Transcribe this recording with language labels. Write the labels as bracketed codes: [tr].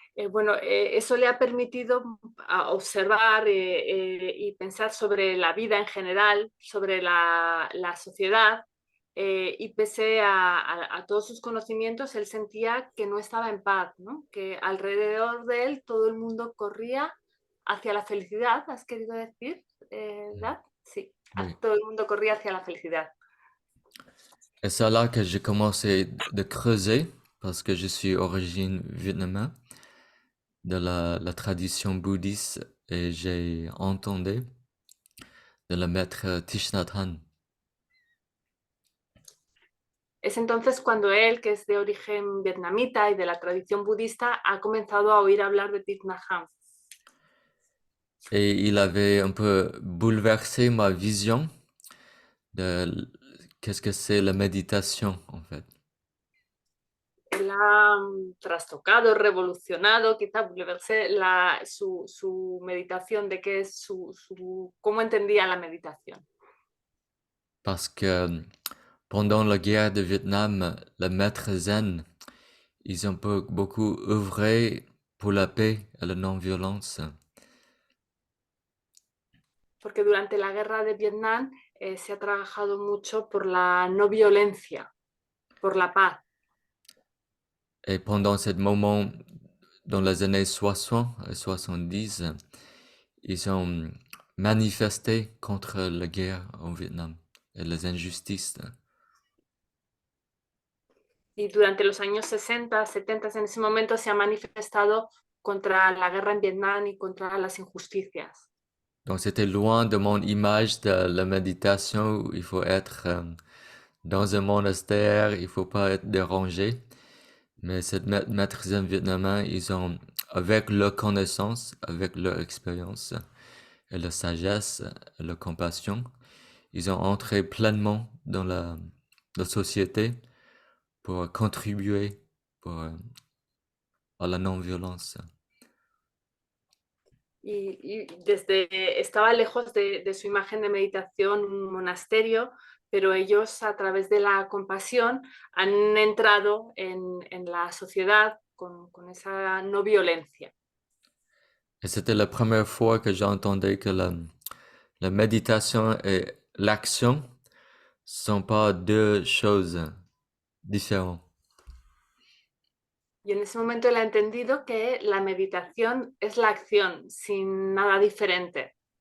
[es] Bueno, eso le ha permitido observar y pensar sobre la vida en general, sobre la sociedad, y pese a todos sus conocimientos, él sentía que no estaba en paz, ¿no? Que alrededor de él todo el mundo corría hacia la felicidad, ¿has querido decir, Dad? Sí, [fr] Oui. [es] todo el mundo corría hacia la felicidad. [fr] Et c'est là que j'ai commencé de creuser, parce que je suis origine vietnamienne, de la tradition bouddhiste, et j'ai entendu de le maître Thich Nhat Hanh. [es] Es entonces cuando él, que es de origen vietnamita y de la tradición budista, ha comenzado a oír hablar de Thich Nhat Hanh. [fr] Et il avait un peu bouleversé ma vision de qu'est-ce que c'est la méditation, en fait. [es] Él ha trastocado, revolucionado, quizá su meditación, de qué es cómo entendía la meditación. [fr] Parce que pendant la guerre de Vietnam, les maîtres zen, ils ont beaucoup œuvré pour la paix et la non-violence. [es] Porque durante la guerra de Vietnam se ha trabajado mucho por la no violencia, por la paz. [fr] Et pendant ce moment, dans les années 60 et 70, ils ont manifesté contre la guerre au Vietnam et les injustices. [es] Y durante los años 60, 70, en ese momento se ha manifestado contra la guerra en Vietnam y contra las injusticias. [fr] Donc, c'était loin de mon image de la méditation où il faut être dans un monastère, il faut pas être dérangé. Mais ces maîtres zen vietnamiens, ils ont, avec leur connaissance, avec leur expérience et leur sagesse, et leur compassion, ils ont entré pleinement dans la société pour contribuer à la non-violence. [es] Y estaba lejos de su imagen de meditación, un monasterio, pero ellos a través de la compasión han entrado en la sociedad con esa no violencia. [fr] Et c'était la première fois que j'entendais que la méditation et l'action sont pas deux choses différentes. [es] Y en ese momento él ha entendido que la meditación es la acción, sin nada diferente.